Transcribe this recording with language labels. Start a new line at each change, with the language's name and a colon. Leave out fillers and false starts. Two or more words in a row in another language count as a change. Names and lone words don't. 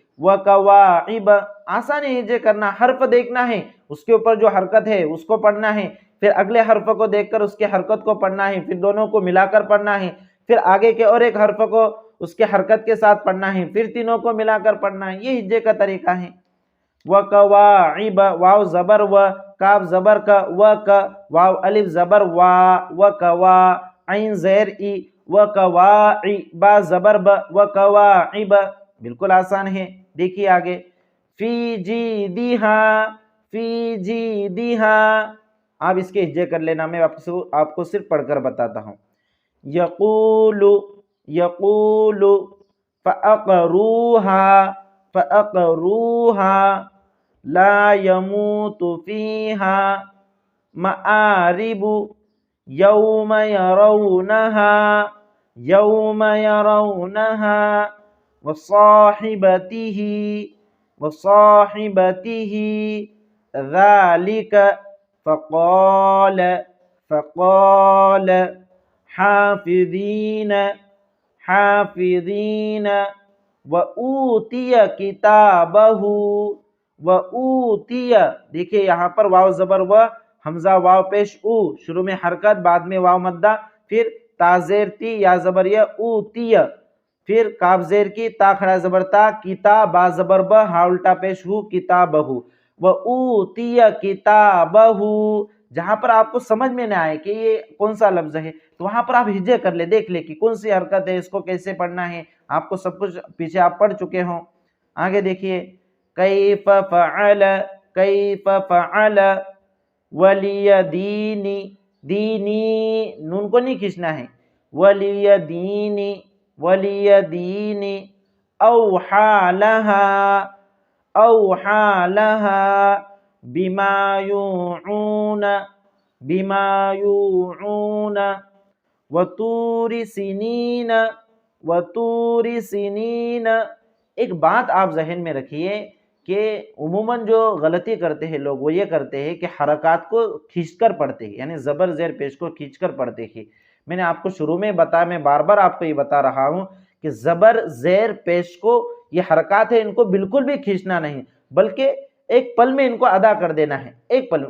Urdu: دیکھیے وَكَوَاعِبَ، آسان ہے ہجے کرنا، حرف دیکھنا ہے، اس کے اوپر جو حرکت ہے اس کو پڑھنا ہے، پھر اگلے حرف کو دیکھ کر اس کی حرکت کو پڑھنا ہے، پھر دونوں کو ملا کر پڑھنا ہے، پھر آگے کے اور ایک حرف کو اس کے حرکت کے ساتھ پڑھنا ہے، پھر تینوں کو ملا کر پڑھنا ہے۔ یہ ہجے کا طریقہ ہے۔ وَقَوَاعِبَ، واو زبر و، کاف زبر کا، واو الف زبر وا، وَقَوا، عین زیر ای، وَقَوَاعِ، با زبر ب، وَقَوَاعِبَ، بالکل آسان ہے۔ دیکھیے آگے،
Arabic: فی جیدہا، فی جیدہا،
Urdu: آپ اس کے ہجے کر لینا، میں آپ کو صرف پڑھ کر بتاتا ہوں۔
Arabic: یقول، یقول، فَأَقْرُوهَا، فَأَقْرُوهَا، لا يموت فيها، مآرب، يوم يرونها، يوم يرونها، وصاحبته، وصاحبته، ذلك، فقال، فقال، حافظین، حافظین، وَأُوتِيَ كِتَابَهُ، وَأُوتِيَ،
Urdu: دیکھیے یہاں پر واو زبر و، حمزہ واو پیش او، شروع میں حرکت، بعد میں واو مدہ، پھر تا زیر تی، یا زبر یا، اوتیہ، پھر کاف زیر کی، تا کھڑا زبر تا، کتاب، با زبر ب، ہا الٹا پیش ہو، کتابہ،
Arabic: وَأُوتِيَ كِتَابَهُ۔
Urdu: جہاں پر آپ کو سمجھ میں نہ آئے کہ یہ کون سا لفظ ہے تو وہاں پر آپ ہجے کر لے، دیکھ لے کہ کون سی حرکت ہے، اس کو کیسے پڑھنا ہے، آپ کو سب کچھ پیچھے آپ پڑھ چکے ہوں۔ آگے دیکھیے،
Arabic: کیف فعل، کیف فعل، ولی دینی، دینی،
Urdu: نون کو نہیں کھینچنا ہے،
Arabic: ولی دینی، ولی دینی، اوحا لہا، اوحا لہا، بما یوعون، بما یوعون، وطور سنین، وطور سنین۔
Urdu: ایک بات آپ ذہن میں رکھیے کہ عموماً جو غلطی کرتے ہیں لوگ وہ یہ کرتے ہیں کہ حرکات کو کھینچ کر پڑھتے ہیں، یعنی زبر زیر پیش کو کھینچ کر پڑھتے ہیں۔ میں نے آپ کو شروع میں بتایا، میں بار بار آپ کو یہ بتا رہا ہوں کہ زبر زیر پیش کو یہ حرکات ہے ان کو بالکل بھی کھینچنا نہیں، بلکہ ایک پل میں ان کو ادا کر دینا ہے، ایک پل میں۔